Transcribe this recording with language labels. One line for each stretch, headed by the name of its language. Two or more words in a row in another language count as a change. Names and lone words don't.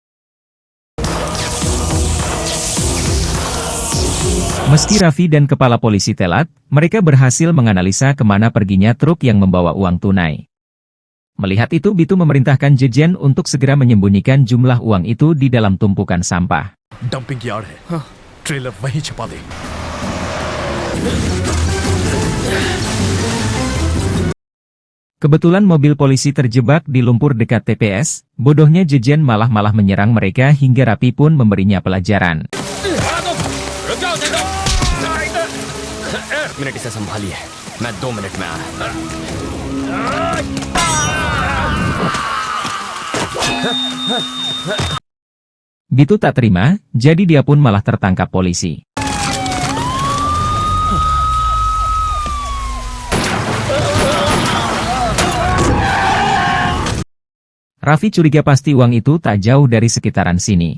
Indonesian: Meski Raffi dan kepala polisi telat, mereka berhasil menganalisa kemana perginya truk yang membawa uang tunai. Melihat itu Bitu memerintahkan jejen untuk segera menyembunyikan jumlah uang itu di dalam tumpukan sampah.
English: dumping yard
Hindi: है ट्रेलर वहीं छुपा दे
Indonesian: Kebetulan mobil polisi terjebak di lumpur dekat TPS, bodohnya jejen malah menyerang mereka hingga Raffi pun memberinya pelajaran.
Hindi: मिनट इसे संभालिए, मैं 2 मिनट में आ रहा हूं।
Indonesian: Bitu tak terima, jadi dia pun malah tertangkap polisi. Raffi curiga pasti uang itu tak jauh dari sekitaran sini.